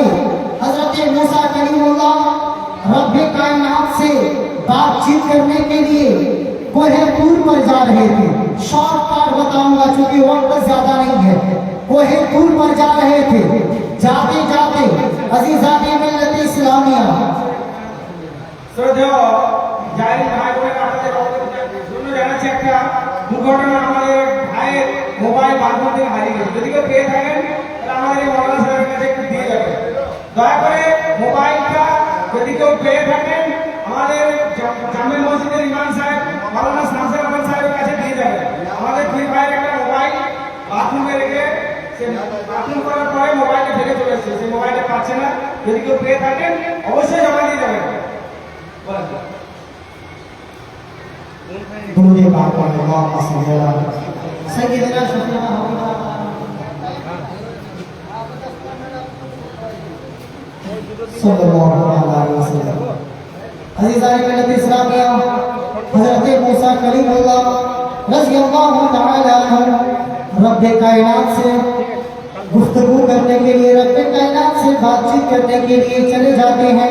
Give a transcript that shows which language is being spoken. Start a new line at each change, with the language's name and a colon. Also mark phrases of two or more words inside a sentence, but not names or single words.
Urdu: حضرت موسیٰ کلیم اللہ رب کائنات سے بات چیت کرنے کے لیے کوہ طور پر جا رہے تھے۔ شارٹ کٹ بتاؤں گا چونکہ وقت زیادہ نہیں ہے۔ کوہ طور پر جا رہے تھے، جاتے جاتے عزیزان ملت اسلامیہ
Bangla: শ্রদ্ধেয় জাহির ভাই বোনেরা, আপনাদের জন্য জানাচ্ছি একটা দুর্ঘটনা। আমাদের ভাইয়ের মোবাইল বান্ধব থেকে হারিয়ে গেছে। যদি কেউ পেয়ে থাকেন তাহলে আমাদের এই মৌলানা সাহেবের কাছে একটু দিয়ে যাবেন। দয়া করে মোবাইলটা যদি কেউ পেয়ে থাকেন আমাদের জামে মসজিদের ইমাম সাহেব মৌলানা শামসুল আলম সাহেবের কাছে দিয়ে যাবেন। আমাদের দুই ভাইয়ের একটা মোবাইল বাথরুমে রেখে সে বাথরুম করার পরে মোবাইলটা ফেলে চলে এসেছে, সেই মোবাইলটা পাচ্ছে না। যদি কেউ পেয়ে থাকেন অবশ্যই জমা দিয়ে যাবেন।
Urdu: درود پاک پڑھیں،
Arabic: اللہم صلی علی سیدنا شفیعنا صلی اللہ علیہ وسلم۔
Urdu: عزیزان ملت اسلامیہ، حضرت موسیٰ کلیم اللہ
Arabic: رضی اللہ تعالی عنہ
Urdu: رب کائنات سے گفتگو کرنے کے لیے، رب کائنات سے بات چیت کرنے کے لیے چلے جاتے ہیں۔